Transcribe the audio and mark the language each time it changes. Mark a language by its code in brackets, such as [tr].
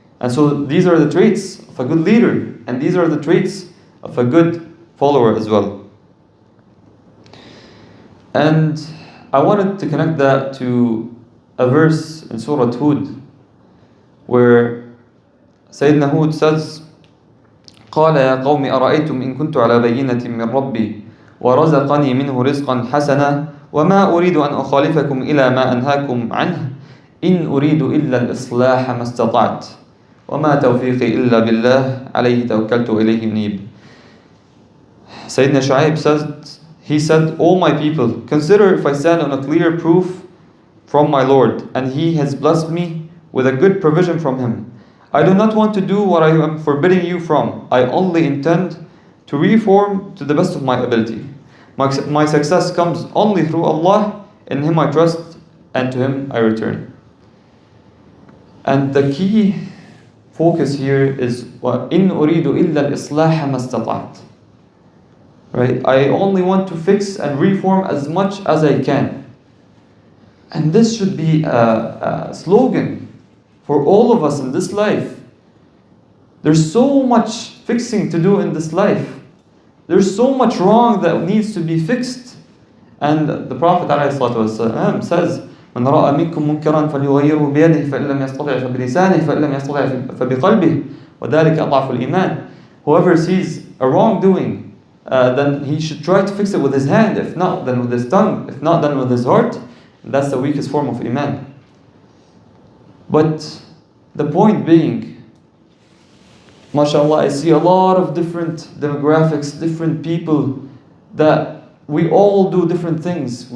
[en] And so these are the traits of a good leader, and these are the traits of a good follower as well. And I wanted to connect that to a verse in Surah Hud, where Sayyidina Hud says, [ar] قال يا قوم أرأيتم إن كنت على بينة من ربي ورزقني منه رزقا حسنا وما أريد أن أخالفكم إلى ما أنهاكم عنه إن أريد إلا الإصلاح ما استطعت وما توفيقي إلا بالله عليه توكلت وإليه منيب. [en] Sayyidina Shu'aib said, O my people, consider if I stand on a clear proof from my Lord, and He has blessed me with a good provision from Him. I do not want to do what I am forbidding you from. I only intend to reform to the best of my ability. My success comes only through Allah. In Him I trust, and to Him I return. And the key focus here is [ar] وَإِنْ أُرِيدُ إِلَّا الْإِصْلَاحَ مَا اسْتَطَعْتُ. [en] Right? I only want to fix and reform as much as I can. And this should be a slogan for all of us in this life. There's so much fixing to do in this life. There's so much wrong that needs to be fixed. And the Prophet ﷺ says, [ar] من رأى منكم منكرا فليغيره بيده فإن لم يستطع فبلسانه فإن لم يستطع فبقلبه وذلك أضعف الإيمان. [en] Whoever sees a wrongdoing, then he should try to fix it with his hand. If not, then with his tongue. If not, then with his heart. And that's the weakest form of Iman. But the point being, mashallah, I see a lot of different demographics, different people, that we all do different things.